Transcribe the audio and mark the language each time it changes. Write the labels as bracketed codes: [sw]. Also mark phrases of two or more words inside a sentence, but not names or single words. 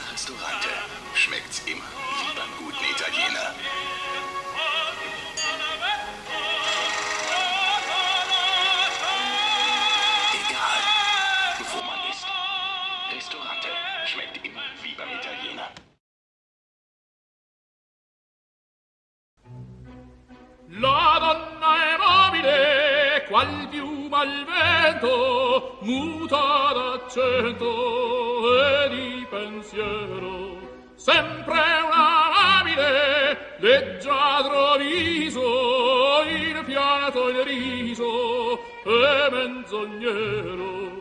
[de] Restaurante schmeckt's immer wie beim guten Italiener. Egal, wo man ist. Restaurante schmeckt immer wie beim Italiener. [it] La donna è mobile, qual piuma al vento, muta d'accento e di pensiero. Sempre una amabile, leggiadro viso, il pianto il riso e menzognero.